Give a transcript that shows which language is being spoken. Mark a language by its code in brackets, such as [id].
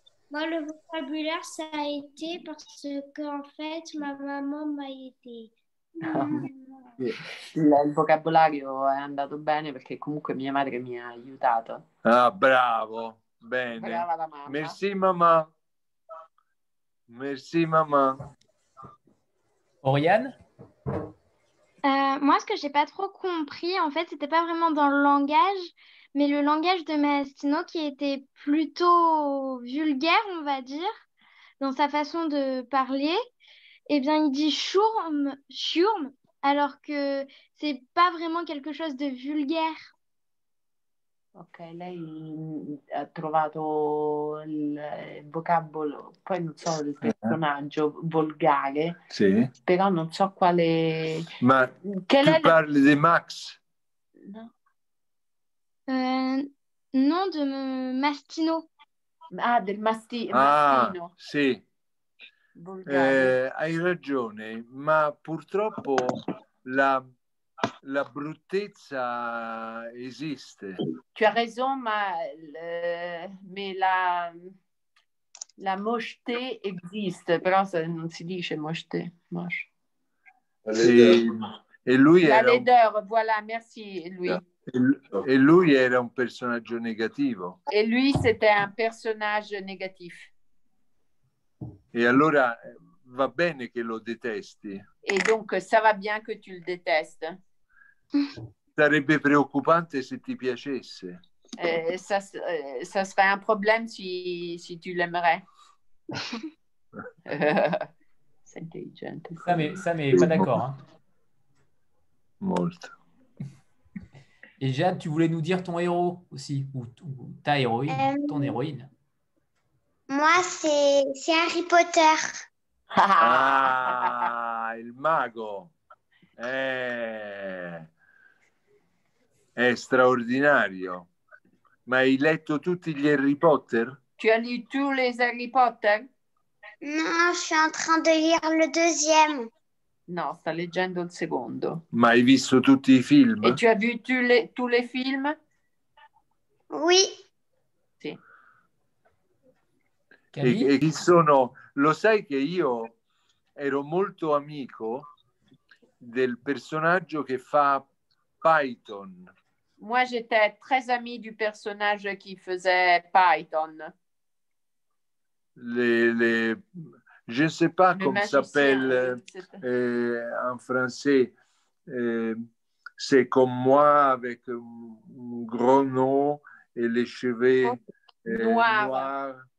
[fr] Moi, le vocabulaire, ça a été parce qu'en fait, ma maman m'a aidé. [it] Il vocabolario è andato bene perché comunque mia madre mi ha aiutato. Ah, bravo, bene. Brava la mamma. [fr] Merci maman. Merci maman. Oriane? Moi, ce que j'ai pas trop compris, en fait, c'était pas vraiment dans le langage, mais le langage de Mastino qui était plutôt vulgaire, on va dire, dans sa façon de parler. Eh bien, il dit schurm, alors que c'est pas vraiment quelque chose de vulgaire. [it] Ok, lei ha trovato il vocabolo, poi non so il personaggio volgare, Sì. però non so quale... Ma tu parli di Max? No. [fr] Non, de Mastino. [it] Ah, del Mastino. Sì. Hai ragione, ma purtroppo la bruttezza esiste. [fr] Tu as raison, mais la mocheté existe, [it] però non si dice [fr] mocheté. Moche. [it] E lui la era [fr] laideur, voilà, merci lui. [it] E lui era un personaggio negativo. [fr] Et lui, c'était un personnage négatif. [it] E allora va bene che lo detesti. [fr] Et donc, ça va bien que tu le détestes. [it] Sarebbe preoccupante se ti piacesse. [fr] Ça serait un problème si tu l'aimerais. C'est intelligent. Ça, mais pas d'accord. Hein. [it] Molto. [fr] Et Jade, tu voulais nous dire ton héros aussi, ou ta héroïne, ton héroïne. Moi, c'est Harry Potter. [it] Ah, il mago. È straordinario. Ma hai letto tutti gli Harry Potter? [fr] Tu as lu tous les Harry Potter? Non, je suis en train de lire le deuxième. [it] No, sta leggendo il secondo. Ma hai visto tutti i film? [fr] E tu as vu tous les films? Oui. [it] Sì. E chi sono? Lo sai che io ero molto amico del personaggio che fa Python. [fr] Moi, j'étais très amie du personnage qui faisait Python. Je ne sais pas comment ça s'appelle en français. C'est comme moi avec un gros nom et les cheveux noirs.